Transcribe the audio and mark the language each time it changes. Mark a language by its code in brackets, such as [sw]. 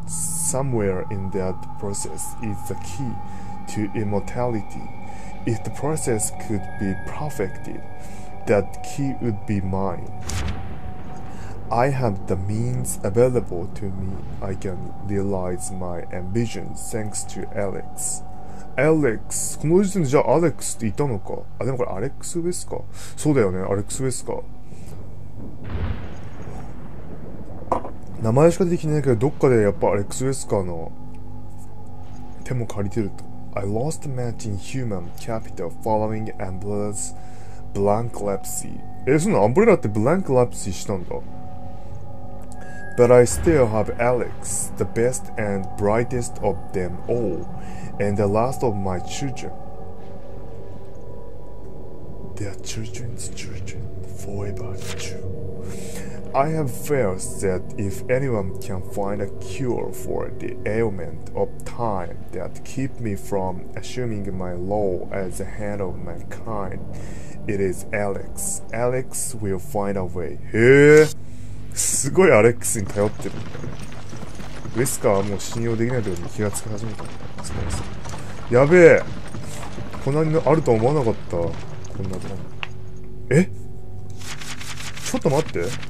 [en] Somewhere in that process is the key to immortality. If the process could be perfected, that key would be mine. I have the means available to me. I can realize my ambition thanks to Alex. [ja] Alex この時点でじゃあアレックスっていたのか。あ、でもこれアレックス・ウェスか。そうだよね、アレックス・ウェスか。名前しか出てきてないけど、どっかでやっぱアレックス・ウェスカーの手も借りてると。 [en] I lost a match in human capital following Umbrella's bankruptcy. [ja] そんなアンブレラってブランクラプシーしたんだ。 [en] But I still have Alex, the best and brightest of them all, and the last of my children. Their children's children, forever true. I have felt that if anyone can find a cure for the ailment of time that keep me from assuming my role as the head of mankind, it is Alex. Alex will find a way. [ja] へえ、すごいアレックスに頼ってる。ウェスカーはもう信用できないところに気がつき始めたんだ。やべえ、こんなにあると思わなかった。こんなとこ。え、ちょっと待って。